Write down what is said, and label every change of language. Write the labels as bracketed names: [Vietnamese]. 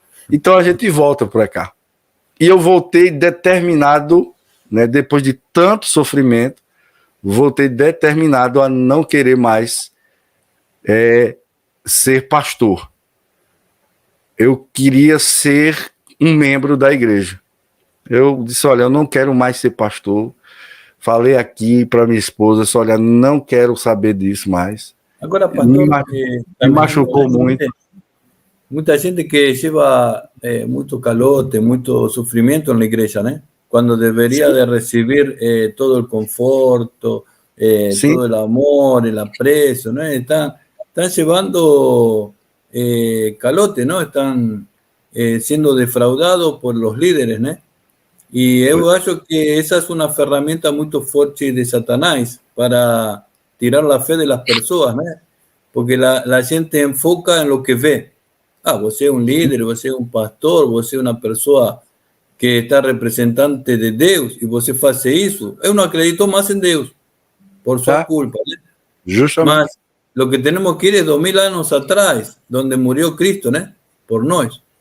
[Portuguese] Então a gente volta para cá. E eu voltei determinado, né, depois de tanto sofrimento, voltei determinado a não querer mais ser pastor. Eu queria ser um membro da igreja. Eu disse: olha, eu não quero mais ser pastor. Falei aqui para minha esposa: olha, não quero saber disso mais. Agora, pastor, Me machucou muito. Muita gente que [Spanish] lleva mucho calote, mucho sufrimiento en la iglesia, ¿no? Cuando debería de recibir todo el conforto, todo el amor, el aprecio, ¿no? Están llevando calote, ¿no? Están siendo defraudados por los líderes, ¿no? Y yo creo que esa es una herramienta muy fuerte de Satanás para tirar la fe de las personas, ¿no? Porque la gente enfoca en lo que ve. [Portuguese] Você é um líder, você é um pastor, você é uma pessoa que está representante de Deus e você faz isso, eu não acredito mais em Deus, por sua culpa. Né? Justamente. Mas o que temos que ir é 2000 anos atrás, onde morreu Cristo, né? Por nós.